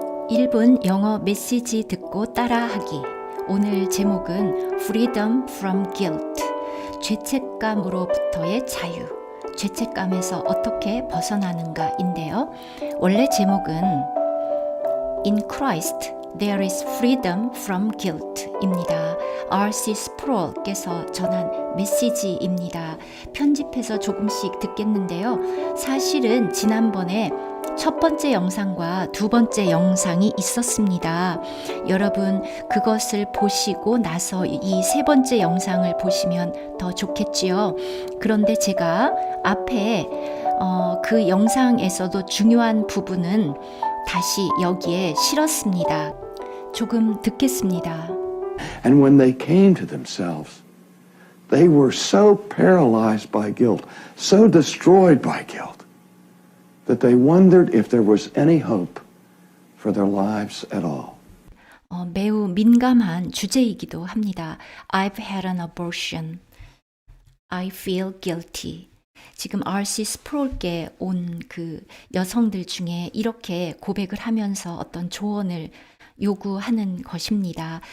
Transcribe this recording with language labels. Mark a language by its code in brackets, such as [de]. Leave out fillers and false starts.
[ko] 1분 영어 메시지 듣고 따라하기. 오늘 제목은 Freedom from Guilt. 죄책감으로부터의 자유. 죄책감에서 어떻게 벗어나는가인데요. 원래 제목은 In Christ There is Freedom from Guilt 입니다. R.C. 스프롤께서 전한 메시지입니다. 편집해서 조금씩 듣겠는데요. 사실은 지난번에 첫 번째 영상과 두 번째 영상이 있었습니다. 여러분 그것을 보시고 나서 이 세 번째 영상을 보시면 더 좋겠지요. 그런데 제가 앞에 그 영상에서도 중요한 부분은 다시 여기에 실었습니다. 조금 듣겠습니다. [en] And when they came to themselves, they were so paralyzed by guilt, so destroyed by guilt, that they wondered if there was any hope for their lives at all. [ko] 매우 민감한 주제이기도 합니다. [en] I've had an abortion. I feel guilty. [ko] 지금 [en] R.C. [ko] 스프롤께 온 그 여성들 중에 이렇게 고백을 하면서 어떤 조언을 요구하는 것입니다.